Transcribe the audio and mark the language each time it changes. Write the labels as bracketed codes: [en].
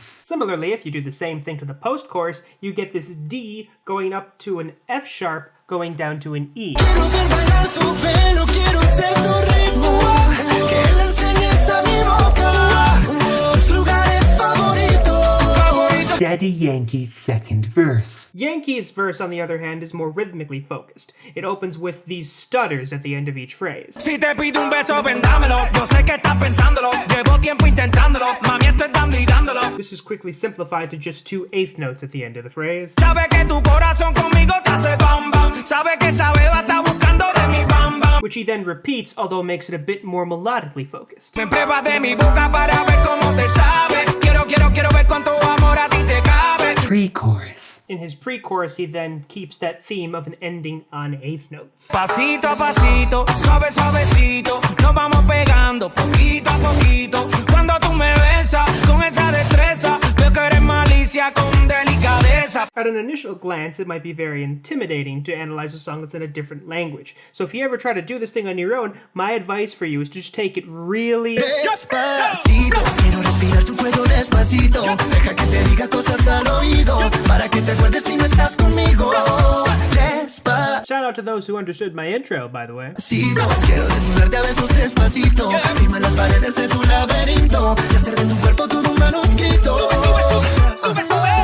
[en] Similarly, if you do the same thing to the post-chorus, you get this D going up to an F sharp, going down to an E. [es] Quiero ver bailar tu pelo, quiero ser tu ritmo. Que le enseñes a mi boca tus lugares favoritos. [en] Daddy Yankee's second verse. Yankee's verse, on the other hand, is more rhythmically focused. It opens with these stutters at the end of each phrase. [es] Si te pido un beso, ven dámelo. Yo sé que estás pensándolo. Llevo tiempo intentándolo. Mami, estoy dando y dándolo. [en] This is quickly simplified to just 2 eighth notes at the end of the phrase. [es] Sabe que tu corazón conmigo te hace bam bam. Sabe que esa beba está buscando de mi bam bam. [en] Which he then repeats, although makes it a bit more melodically focused. [es] Me pruebas de mi boca para ver cómo te sabe. Quiero ver cuánto amor a ti te cabe. [en] Pre-chorus. In his pre-chorus, he then keeps that theme of an ending on eighth notes. [es] Pasito a pasito, suave suavecito, nos vamos pegando poquito a poquito. Cuando tú me besas con esa destreza, veo que eres malicia con delicadeza. [en] At an initial glance, it might be very intimidating to analyze a song that's in a different language. So if you ever try to do this thing on your own, my advice for you is to just take it really... [es] Despacito, quiero respirar tu cuello despacito. Deja que te diga cosas al oído, para que te acuerdes si no estás conmigo. Despacito, [en] Shout out to those who understood my intro, by the way. [es] quiero desnudarte a besos despacito. Firma las paredes de tu laberinto y hacer de tu cuerpo todo un manuscrito. Sube, sube, sube, sube.